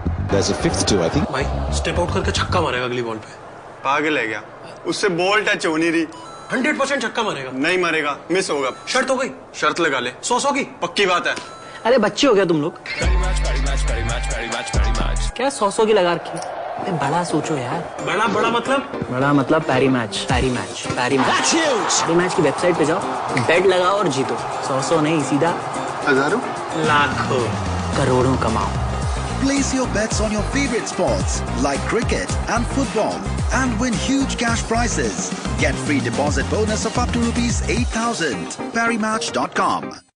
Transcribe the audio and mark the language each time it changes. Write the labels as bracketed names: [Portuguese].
[English] There's a fifth too, I think. [Hindi] भाई step out करके छक्का मारेगा अगली बॉल पे। पागल है क्या? उससे बॉल टच हो नहीं रही। 100% छक्का मारेगा। नहीं मारेगा, मिस होगा। शर्त हो गई? शर्त लगा ले। 100 की पक्की बात है। अरे बच्चे हो गया तुम लोग। क्या 100 की लगा रखी? बड़ा सोचो यार। बड़ा मतलब? बड़ा मतलब पैरी मैच की वेबसाइट पे जाओ, बेट लगाओ और जीतो। 100 नहीं, सीधा हजारों, लाखों, करोड़ों कमाओ। [English] Place your bets on your favorite sports like cricket and football and win huge cash prizes. Get free deposit bonus of up to rupees 8,000. ParryMatch.com.